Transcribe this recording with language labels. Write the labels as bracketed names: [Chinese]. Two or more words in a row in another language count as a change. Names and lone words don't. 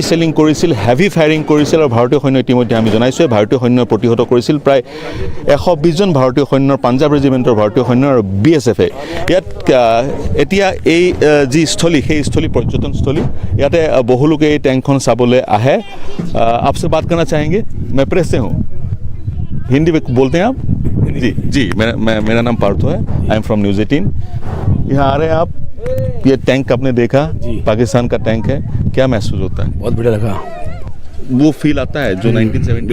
[Assamese] সেলিং কৰিছিল [English] heavy firing [Assamese] কৰিছিল আৰু ভাৰতীয় সৈন্য ইতিমধ্যে আমি জনাইছোঁ ভাৰতীয় সৈন্য প্ৰতিহত কৰিছিল প্ৰায় 120 জন ভাৰতীয় সৈন্যৰ পাঞ্জাব ৰেজিমেণ্টৰ ভাৰতীয় সৈন্য আৰু বিএছএফে ইয়াত এতিয়া এই যি স্থলী সেই স্থলী পৰ্যটনস্থলী ইয়াতে বহু লোকে এই টেংকখন চাবলৈ আহে [Hindi] आपसे बात करना चाहेंगे मैं प्रेस से हूँ हिंदी में बोलते हैं आप जी मेरा नाम पार्थो है [English] I am from [Hindi] न्यूज़ 18 यहाँ आ रहे हैं आप ये टैंक आपने देखा पाकिस्तान का टैंक है क्या महसूस होता है बहुत बढ़िया लगा वो फील आता है जो 1971